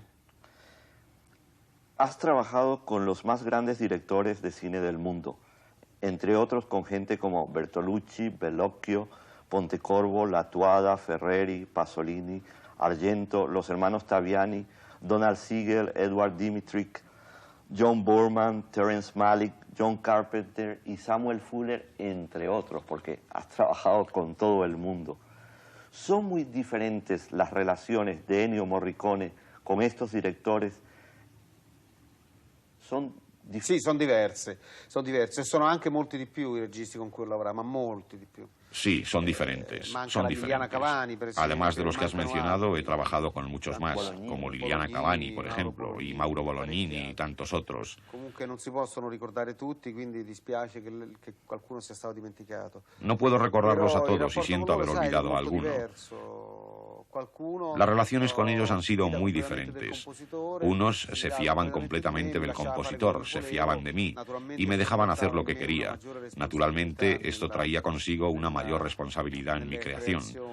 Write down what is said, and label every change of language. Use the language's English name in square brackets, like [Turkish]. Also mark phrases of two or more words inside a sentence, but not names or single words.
[Spanish] Has trabajado con los más grandes directores de cine del mundo, entre otros con gente como Bertolucci, Bellocchio, Pontecorvo, Latuada, Ferreri, Pasolini, Argento, los hermanos Taviani, Donald Siegel, Edward Dmytryk, John Boorman, Terrence Malick, John Carpenter y Samuel Fuller, entre otros, porque has trabajado con todo el mundo. ¿Son muy diferentes las relaciones de Ennio Morricone con estos directores? [Italian] Sì, sono diverse, sono anche molti di più i registi con cui ho lavorato, ma molti di più. [Spanish] Sí, son diferentes, Además de los que has mencionado, he trabajado con muchos más, como Liliana Cavani, por ejemplo, y Mauro Bolognini y tantos otros. [Italian] Comunque non si possono ricordare tutti, quindi dispiace che qualcuno sia stato dimenticato. [Spanish] No puedo recordarlos a todos y siento haber olvidado a alguno. Las relaciones con ellos han sido muy diferentes. Unos se fiaban completamente del compositor, se fiaban de mí y me dejaban hacer lo que quería. Naturalmente, esto traía consigo una mayor responsabilidad en mi creación.